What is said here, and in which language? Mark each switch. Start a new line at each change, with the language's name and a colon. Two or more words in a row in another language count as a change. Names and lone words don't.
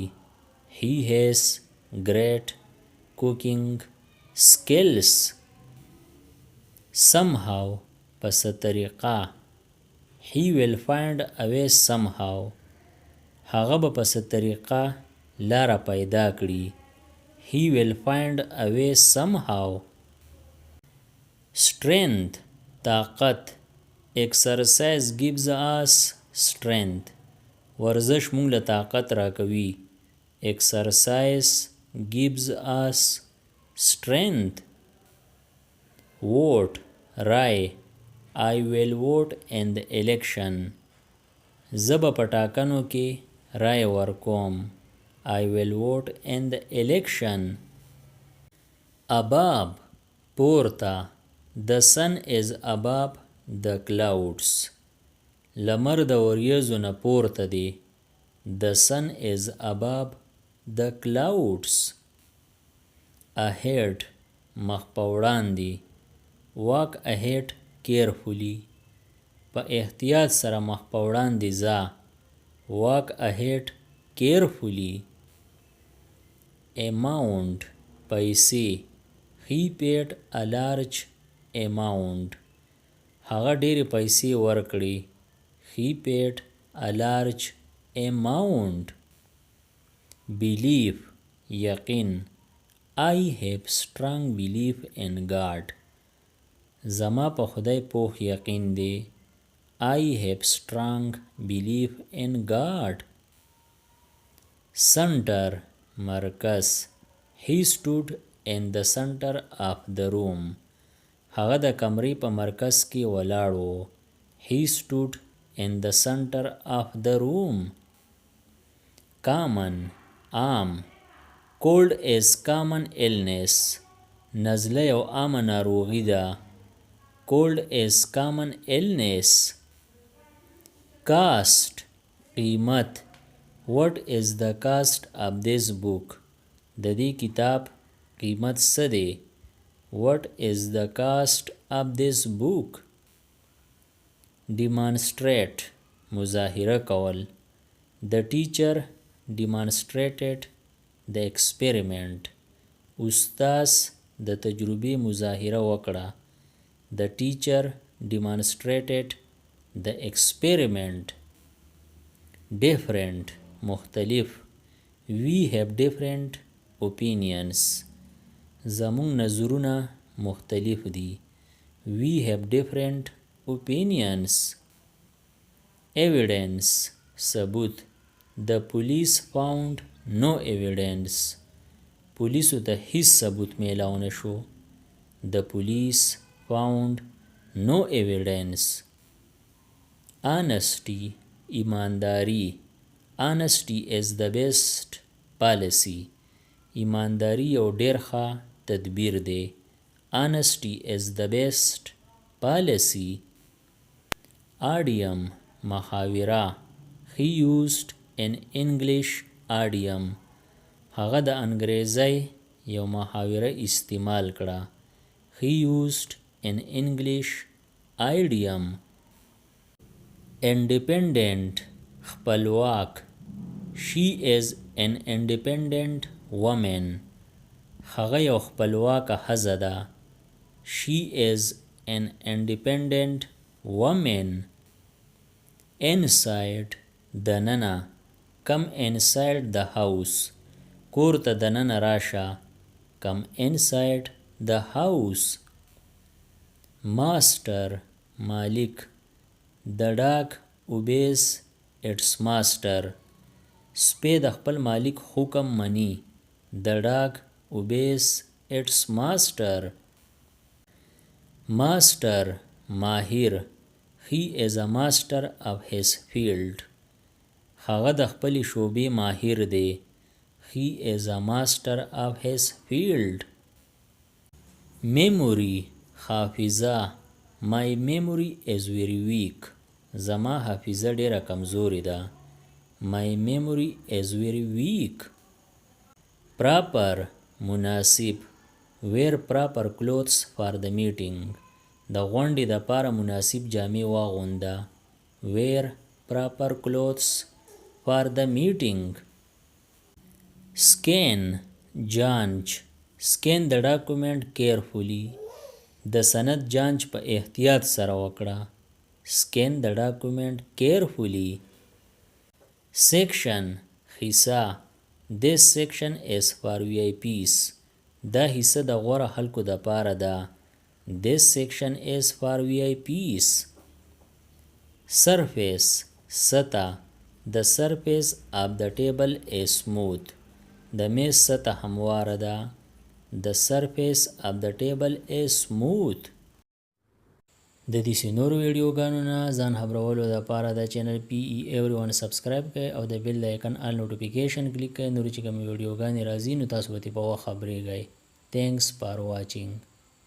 English: He has great cooking skills.
Pashto: Somehow په څه طریقه.
English: He will find a way somehow.
Pashto: هغه به په څه طریقه لاره پیدا کړي.
English: He will find a way somehow. Strength طاقت. Exercise gives us strength.
Pashto: ورزش مونږ له طاقت راکوي.
English: Exercise gives us strength. Vote رای. I will vote in the election.
Pashto: زه به په ټاکنو کې رای ورکوم.
English: I will vote in the election. Above پورته. The sun is above the clouds.
Pashto: لمر د وریځو نه پورته دی.
English: The sun is above the clouds.
Pashto: Ahead مخ په وړاندې.
English: walk ahead carefully
Pashto: په احتیاط سره مخ په وړاندې ځه
English: walk ahead carefully amount پیسې he paid a large amount
Pashto: هغه ډېرې پیسې ورکړې
English: he paid a large amount belief یقین I have strong belief in God
Pashto: زما په خدای پوخ یقین دی
English: I have strong belief in God center مرکز he stood in the center of the room
Pashto: هغه د کمرې په مرکز کې ولاړ و
English: he stood in the center of the room common عام cold is common illness
Pashto: نزله یو عامه ناروغي ده
English: cold is common illness cost قیمت what is the cost of this book
Pashto: د دې کتاب قیمت څه دی
English: what is the cost of this book demonstrate
Pashto: مظاهره کول
English: the teacher demonstrated the experiment
Pashto: استاذ د تجربې مظاهره
English: وکړه the teacher demonstrated the experiment different مختلف we have different opinions
Pashto: زمون نظرونه مختلف دي
English: we have different opinions evidence ثبوت the police found no evidence
Pashto: پولیسو ته هیڅ ثبوت میلاو نشو
English: the police found no evidence honesty ایمانداری honesty is the best policy
Pashto: ایمانداری یو ډیر ښه تدبیر دی
English: honesty is the best policy idiom محاوره he used an English idiom
Pashto: هغه د انګریزۍ یو محاوره استعمال کړه
English: he used an English idiom independent خپلواک she is an independent woman
Pashto: هغه یو خپلواکه ښځه ده
English: she is an independent woman inside دننه come inside the house
Pashto: کور ته دننه راشه
English: come inside the house master مالک the dog obeys its master
Pashto: سپی د خپل مالک حکم مني
English: the dog obeys its master master ماهر he is a master of his field
Pashto: هغه د خپلې شعبې ماهر دی
English: he is a master of his field memory حافظه my memory is very weak
Pashto: زما حافظه ډیره کمزورې ده
English: my memory is very weak proper مناسب wear proper clothes for the meeting
Pashto: د غونډې دپاره مناسب جامې واغونده
English: wear proper clothes for the meeting scan جانچ scan the document carefully
Pashto: د سند جانچ په احتیاط سره وکړه
English: scan the document carefully section حصہ this section is for VIPs
Pashto: دا حصہ د غوره خلکو دپاره ده
English: this section is for VIPs
Pashto: surface سطح
English: the surface of the table is smooth
Pashto: د میز سطح همواره ده
English: the surface of the table is smooth
Pashto: د دې نورو ویډیوګانو نه ځان خبرولو دپاره د چینل PE everyone سبسکرایب کړئ او د بیل د آیکن
English: all notification
Pashto: کلیک کړئ نورې چې کومې ویډیوګانې راځي نو تاسو به ترې په وخت خبریږئ
English: thanks for watching